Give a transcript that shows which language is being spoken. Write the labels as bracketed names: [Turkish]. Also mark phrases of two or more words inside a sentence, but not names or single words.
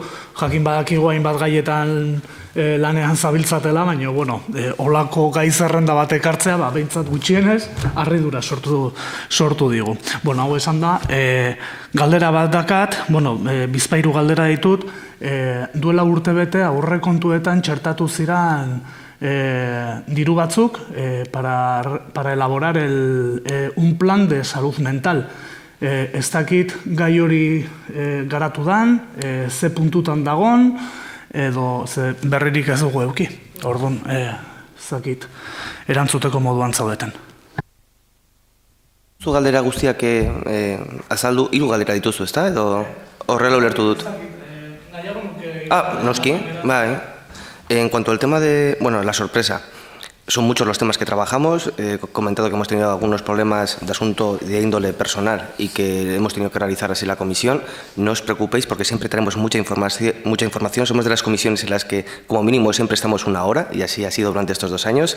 [Basque] Jakin badakigu hainbat gaietan lanean zabiltzatela, baina olako gai zerrenda bat ekartzea, behintzat gutxienez, harridura sortu digu. Hau esan da, galdera bat dakat, bizpahiru galdera ditut, duela urtebete aurrekontuetan txertatu ziran diru batzuk [Spanish] para elaborar un plan de salud mental. [Basque] Ez dakit gai hori garatu dan, ze puntutan dagon, edo berririk ez dugu euki. Orduan, ez dakit erantzuteko moduan zaudeten. Zu galdera guztiak azaldu, hiru galdera dituzu, ezta? Edo horrela ulertu dut. Noski, bai. [Spanish] En cuanto al tema de, la sorpresa, son muchos los temas que trabajamos. He comentado que hemos tenido algunos problemas de asunto de índole personal y que hemos tenido que realizar así la comisión. No os preocupéis porque siempre tenemos mucha información. Somos de las comisiones en las que, como mínimo, siempre estamos una hora y así ha sido durante estos 2 años.